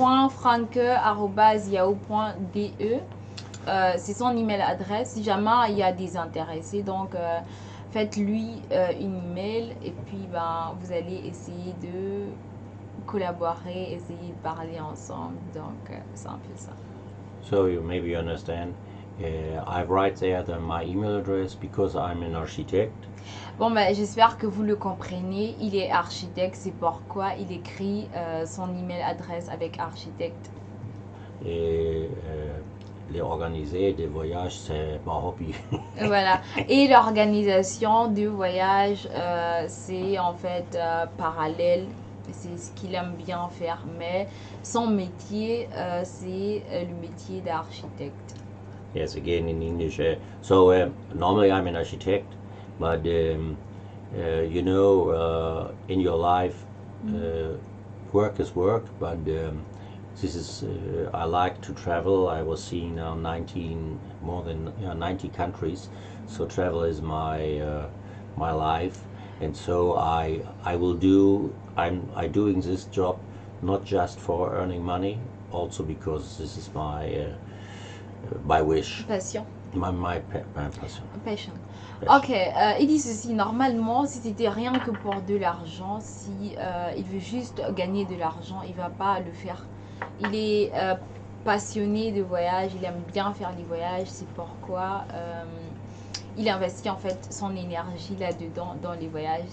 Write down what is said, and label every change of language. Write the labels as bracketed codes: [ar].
[fr] architekt.franke@yahoo.de, c'est son email adresse. Si jamais il y a des intéressés, donc faites-lui une email, et puis ben, vous allez essayer de collaborer, essayer de parler ensemble. Donc c'est un peu ça. [en] So you maybe understand. I write there my email address because I'm an architect. [fr] Bon, ben, j'espère que vous le comprenez. Il est architecte, c'est pourquoi il écrit son email adresse avec architecte. Et les organisés des voyages, c'est mon hobby. Voilà. Et l'organisation de voyages, c'est en fait parallèle. C'est ce qu'il aime bien faire. Mais son métier, c'est le métier d'architecte. [en] Yes, again in English. So normally I'm an architect, but you know, in your life, work is work. But this is I like to travel. I was seeing now more than 90 countries. So travel is my life, and so I'm doing this job not just for earning money, also because this is my wish. Passion. My passion. Passion. [fr] Ok, il dit ceci, normalement, si c'était rien que pour de l'argent, si il veut juste gagner de l'argent, il va pas le faire. Il est passionné de voyage, il aime bien faire les voyages, c'est pourquoi il investit en fait son énergie là-dedans, dans les voyages.